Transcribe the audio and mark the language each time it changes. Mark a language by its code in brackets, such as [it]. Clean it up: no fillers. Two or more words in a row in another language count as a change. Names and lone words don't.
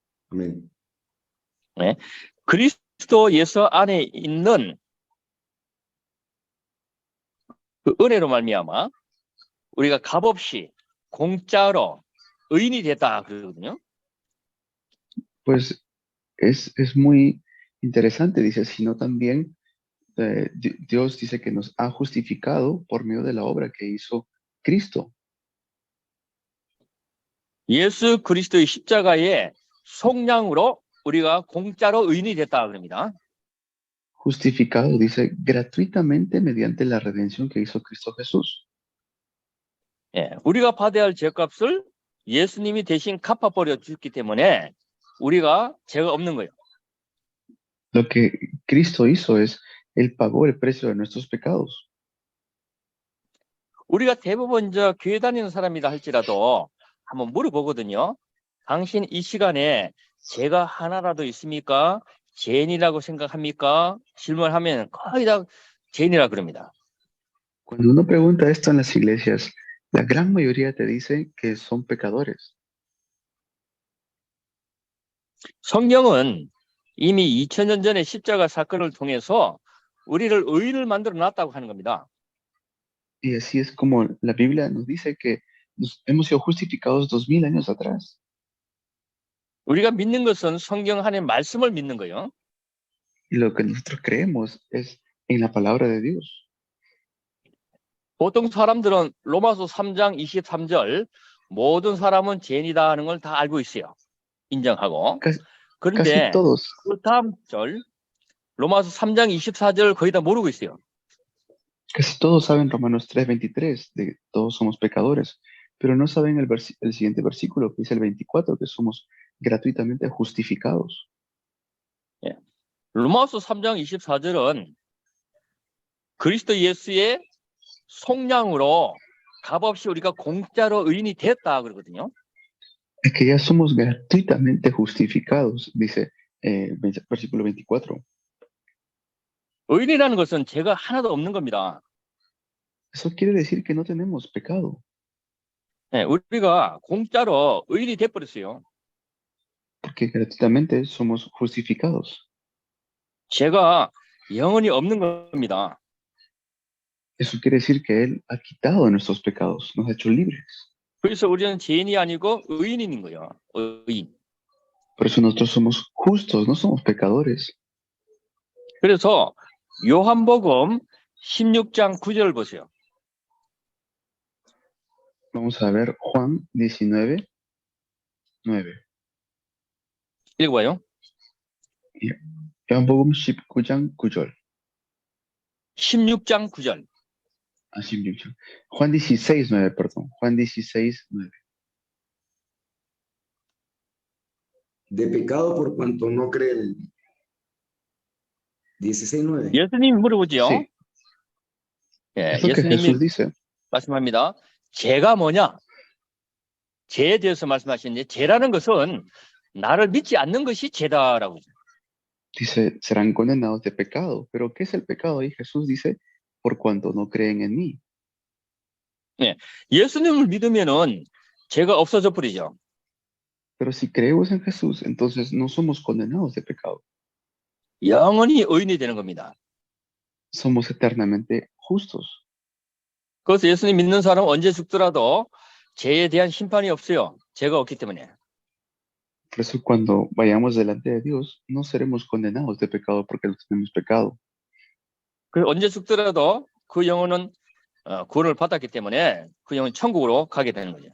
[es] Amén. [ko] 네. 그리스도 예수 안에 있는 그 은혜로 말미암아 우리가 값없이 공짜로 의인이 됐다 그러거든요. [es] Pues es muy interesante, dice, sino también Dios dice que nos ha justificado por medio de la obra que hizo Cristo. [ko] 예수 그리스도의 십자가의 속량으로 우리가 공짜로 의인이 됐다 그럽니다. [es] Justificado, dice, gratuitamente mediante la redención que hizo Cristo Jesús. [ko] 예, 우리가 받아야 할 죄값을 예수님이 대신 갚아버려 줬기 때문에 우리가 죄가 없는 거예요. [es] Lo que Cristo hizo es, Él pagó el precio de nuestros pecados. [ko] 우리가 대부분 교회 다니는 사람이다 할지라도 한번 물어보거든요. 당신 이 시간에 죄가 하나라도 있습니까? 죄인이라고 생각합니까? 질문하면 거의 다 죄인이라 그럽니다. [es] Cuando uno pregunta esto en las iglesias, la gran mayoría te dice que son pecadores. [ko] 성경은 이미 2000년 전에 십자가 사건을 통해서 우리를 의인을 만들어 놨다고 하는 겁니다. [es] Y así es como la Biblia nos dice que hemos sido justificados 2000 años atrás. [ko] 우리가 믿는 것은 성경 안의 말씀을 믿는 거예요. [es] Y lo que nosotros creemos es en la palabra de Dios. [ko] 보통 사람들은 로마서 3장 23절 모든 사람은 죄인이다 하는 걸 다 알고 있어요. 인정하고. [es] Casi [ko] 그런데 [es] todos, [ko] 그 다음 절 로마서 3장 24절 거의 다 모르고 있어요. [es] casi todos saben Romanos 3:23, de que todos somos pecadores, pero no saben el siguiente versículo, que dice el 24, que somos gratuitamente justificados. [ko] 로마서 3장 24절은 그리스도 예수의 속량으로 값없이 우리가 공짜로 의인이 됐다 그러거든요. [es] Es que ya somos gratuitamente justificados, dice versículo 24. [ko] 의인이라는 것은 죄가 하나도 없는 겁니다. [es] Eso quiere decir que no tenemos pecado, [ko] 우리가 공짜로 의인이 돼버렸어요. [es] porque gratuitamente somos justificados. [ko] 죄가 영원히 없는 겁니다. [es] Eso quiere decir que Él ha quitado nuestros pecados, nos ha hecho libres. [ko] 그래서 우리는 죄인이 아니고 의인인 거예요. 의인. [es] Por eso nosotros somos justos, no somos pecadores. [ko] 그래서 요한복음 16장 9절 보세요. [es] Vamos a ver Juan 19:9. [ko] 읽어봐요. 요한복음 19장 9절. 16장 9절. 아, 16장. [es] Juan 16, 9, perdón. Juan 16, 9. De pecado por cuanto no cree en mí. 16:9. [ko] 예수님이 물어보지요. [es] Sí, [ko] 예, [es] es lo que [ko] 예수님이 [es] Jesús dice. [ko] 말씀합니다. 죄가 뭐냐? 죄에 대해서 말씀하시는데 죄라는 것은 나를 믿지 않는 것이 죄다라고. [es] Dice, serán condenados de pecado. Pero ¿qué es el pecado? Y Jesús dice, por cuanto no creen en mí. [ko] 예수님을 믿으면은 죄가 없어져 버리죠. [es] Pero si creemos en Jesús, entonces no somos condenados de pecado. [ko] 영원히 의인이 되는 겁니다. [es] Somos eternamente justos. [ko] 그래서 예수님 믿는 사람은 언제 죽더라도 죄에 대한 심판이 없어요. 죄가 없기 때문에. [es] Por eso cuando vayamos delante de Dios, no seremos condenados de pecado porque no tenemos pecado. [ko] 그 언제 죽더라도 그 영혼은 구원을 받았기 때문에 그 영혼 천국으로 가게 되는 거죠.